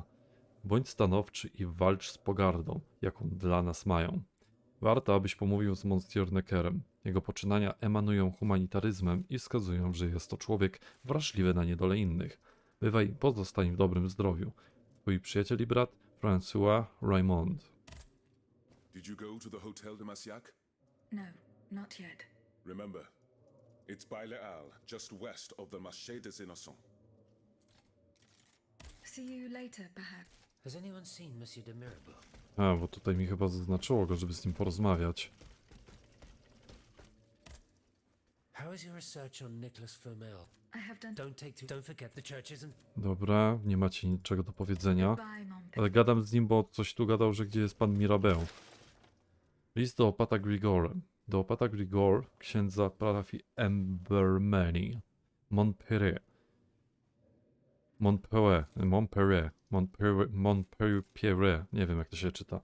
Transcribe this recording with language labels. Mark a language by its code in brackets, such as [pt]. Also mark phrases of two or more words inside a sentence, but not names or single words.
[pl] Bądź stanowczy i walcz z pogardą, jaką dla nas mają. Warto, abyś pomówił z Monsieur Neckerem. Jego poczynania emanują humanitaryzmem i wskazują, że jest to człowiek wrażliwy na niedolę innych. Bywaj i pozostań w dobrym zdrowiu. Twój przyjaciel i brat François Raymond. [en] Did you go to the Hotel de Massiac? No, not yet. Remember, it's by Les Halles, just west of the Marché des Innocents. See you later, perhaps. Has anyone seen Monsieur de Mirabeau? [pl] A, bo tutaj mi chyba zaznaczyło go, żeby z nim porozmawiać. [en] How is your research on Nicolas Flamel? I have done. Don't forget the churches and... [pl] Dobra, nie macie niczego do powiedzenia. [en] Goodbye, [fr] mon père. [pl] Ale gadam z nim, bo coś tu gadał, że gdzie jest pan Mirabeau. List do opata Grigore. Do opata Grigore, księdza parafii Embermeni, Montpellier. Montpellier, nie wiem jak to się czyta.